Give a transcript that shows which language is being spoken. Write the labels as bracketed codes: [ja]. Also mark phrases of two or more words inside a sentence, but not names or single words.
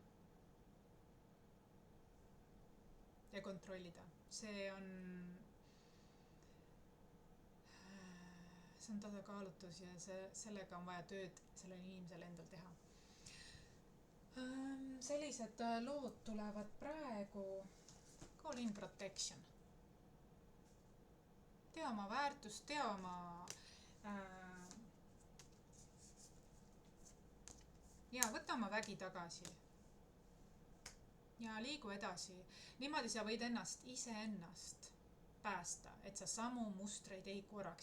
[et] Ja kontrollida. See on tasakaalutus ja sellega on vaja tööd sellel inimesel endal teha. Sellised lood tulevad praegu. [en] Call in protection. [et] Tea oma väärtust, tea oma ja võta oma vägi tagasi. Ja liigu edasi. Niimoodi sa võid iseennast päästa, et sa samu mustreid ei korraks.